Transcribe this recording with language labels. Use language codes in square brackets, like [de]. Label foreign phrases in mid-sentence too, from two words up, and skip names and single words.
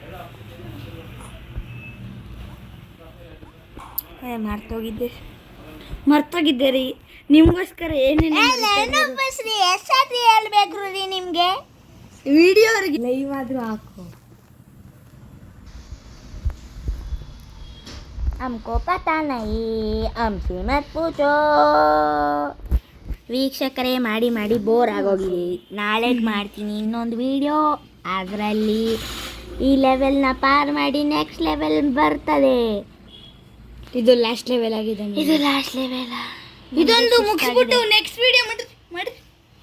[kn] ಮರ್ತೋಗಿದ್ದೆ. ಮರ್ತೋಗಿದ್ದೆ ರೀ ನಿಮ್ಗೋಸ್ಕರ ಏನೇನು ನೆನಪಿಸ್ರಿ ಎಷ್ಟಾದ್ರಿ ಹೇಳ್ಬೇಕು ರೀ ನಿಮಗೆ [en] video live [kn] ಆದ್ರೂ ಹಾಕು [hi] हमको पता नहीं हमसे मत पूछो [kn] ವೀಕ್ಷಕರೇ ಮಾಡಿ ಮಾಡಿ ಬೋರ್ ಆಗೋಗಿದೆ ನಾಳೆ ಮಾಡ್ತೀನಿ ಇನ್ನೊಂದು ವಿಡಿಯೋ ಅದರಲ್ಲಿ ಈ ಲೆವೆಲ್ನ ಪಾರ್ ಮಾಡಿ [en] next level [kn] ಬರ್ತದೆ ಇದು [en] last level [kn] ಆಗಿದೆ ಇದು [en] last level [kn] ಇದೊಂದು ಮುಗಿಸ್ಬಿಟ್ಟು [en] next video [kn] ಮಾಡಿ